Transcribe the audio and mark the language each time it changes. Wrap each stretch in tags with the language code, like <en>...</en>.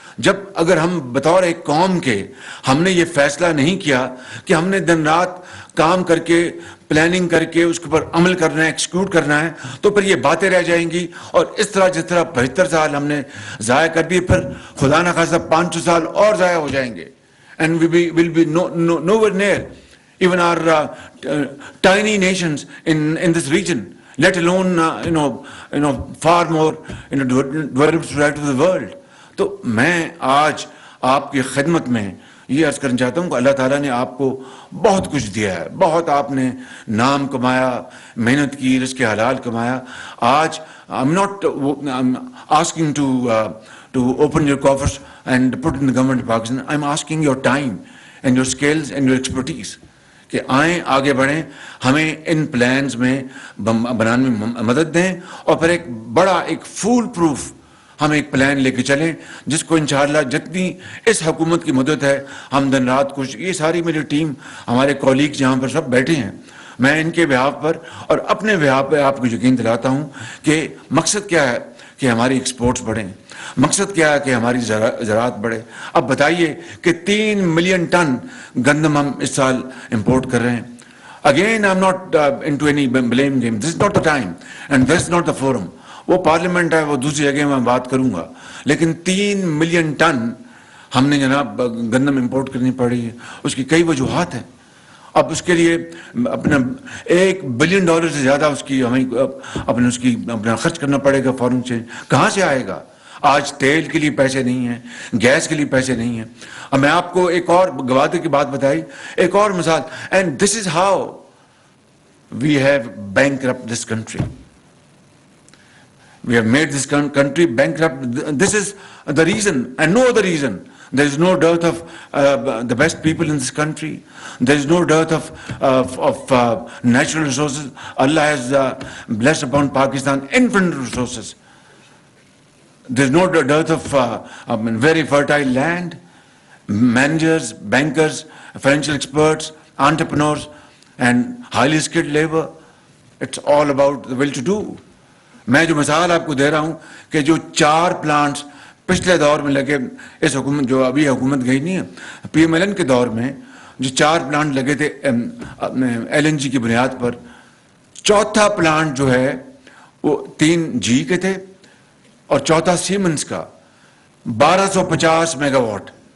<ur>جب اگر ہم بطور ایک قوم کے ہم نے یہ فیصلہ نہیں کیا کہ ہم نے دن رات کام کر کے پلاننگ کر کے اس کے اوپر عمل کرنا ہے, ایکسیکیوٹ کرنا ہے, تو پھر یہ باتیں رہ جائیں گی. اور اس طرح جس طرح 75 سال ہم نے ضائع کر دیے, پھر خدا نہ خواستہ 500 سال اور ضائع ہو جائیں گے.</ur> <en>And we will be nowhere near even our tiny nations in this region, let alone far more developed society of the world.</en> <ur>تو میں آج آپ کی خدمت میں یہ عرض کرنا چاہتا ہوں کہ اللہ تعالیٰ نے آپ کو بہت کچھ دیا ہے, بہت آپ نے نام کمایا, محنت کی, رزق حلال کمایا. آج</ur> <en>I'm not asking to open your coffers and put in the government of Pakistan. I'm asking your time and your skills and your expertise</en> <ur>کہ آئیں آگے بڑھیں, ہمیں ان پلانز میں بنانے میں مدد دیں, اور پھر ایک بڑا ایک فول پروف ہم ایک پلان لے کے چلیں جس کو انشاءاللہ جتنی اس حکومت کی مدد ہے ہم دن رات کچھ, یہ ساری میری ٹیم ہمارے کولیگز یہاں پر سب بیٹھے ہیں, میں ان کے بہاف پر اور اپنے بہاف پہ آپ کو یقین دلاتا ہوں کہ مقصد کیا ہے کہ ہماری ایکسپورٹس بڑھیں, مقصد کیا ہے کہ ہماری زراعت بڑھے. اب بتائیے کہ 3 ملین ٹن گندم ہم اس سال امپورٹ کر رہے ہیں.</ur> <en>Again I am not into any blame game, this is not the time and this is not the forum.</en> <ur>وہ پارلیمنٹ ہے, وہ دوسری جگہ میں بات کروں گا, لیکن 3 ملین ٹن ہم نے جناب گندم امپورٹ کرنی پڑی ہے. اس کی کئی وجوہات ہیں. اب اس کے لیے اپنا $1 بلین سے زیادہ اس کی ہمیں اپنا خرچ کرنا پڑے گا. فارن ایکسچینج کہاں سے آئے گا؟ آج تیل کے لیے پیسے نہیں ہیں, گیس کے لیے پیسے نہیں ہیں. اب میں آپ کو ایک اور گوادر کی بات بتائی, ایک اور مثال,</ur> <en>And this is how we have bankrupt this country. We have made this country bankrupt. This is the reason and no other reason. There is no dearth of the best people in this country. There is no dearth of natural resources. Allah has blessed upon Pakistan infinite resources. There is no dearth of very fertile land, managers, bankers, financial experts, entrepreneurs, and highly skilled labor. It's all about the will to do.</en> <ur>میں جو مثال آپ کو دے رہا ہوں کہ جو 4 plants پچھلے دور میں لگے, اس حکومت جو ابھی حکومت گئی نہیں ہے, PMLN کے دور میں جو 4 پلانٹ لگے تھے LNG کی بنیاد پر، چوتھا پلانٹ جو ہے وہ 3 GE کے تھے اور چوتھا سیمنز کا 1250 میگا واٹ.</ur>